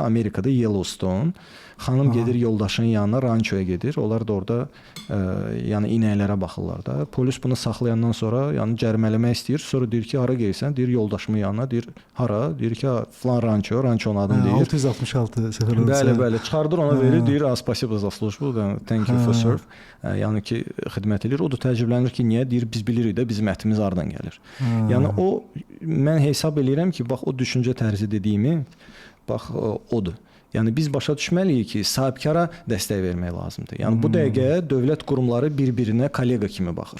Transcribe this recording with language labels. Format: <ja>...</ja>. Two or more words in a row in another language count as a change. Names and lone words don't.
<az>Amerikada Yellowstone. Xanım gedir yoldaşının yanına, rançoya gedir. Onlar da orada yəni inəklərə baxırlar da. Polis bunu saxlayandan sonra yəni cərimələmək istəyir. Sonra deyir ki, hara gedirsən? Deyir yoldaşımın yanına. Deyir hara? Deyir ki, falan rançonun adını deyir. 666 səfər olsa. Bəli, çıxardır ona verir.</az> <ru>Deyir, "Спасибо за службу,</ru> <en>thank you for serve."</en> <az>Yəni ki, xidmət edir. O da təəccüblənir ki, niyə? Deyir, biz bilirik də bizim ətimiz hardan gəlir. Yəni o mən hesab eləyirəm ki, bax o düşüncə tərzi dediyimi bax odur. Yəni biz başa düşməliyik ki, sahibkara dəstək vermək lazımdır. Yəni bu dəqiqə dövlət qurumları bir-birinə kollega kimi baxır.</az>